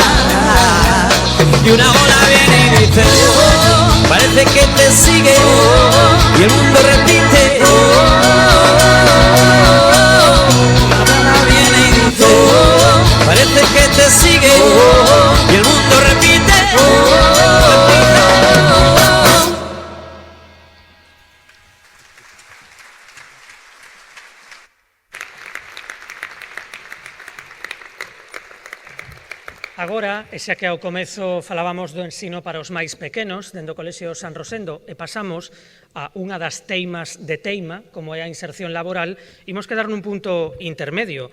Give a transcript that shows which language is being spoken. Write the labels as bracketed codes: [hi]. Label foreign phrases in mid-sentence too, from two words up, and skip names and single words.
[es] Y una ola viene y dice: oh, parece que te sigue, oh, y el mundo repite, oh, una ola viene y dice: oh, parece que te sigue, oh, y el mundo repite, oh. [gl] Agora, e xa que ao comezo falábamos do ensino para os máis pequenos dentro do Colexio San Rosendo e pasamos a unha das teimas de teima, como é a inserción laboral, imos quedar nun punto intermedio.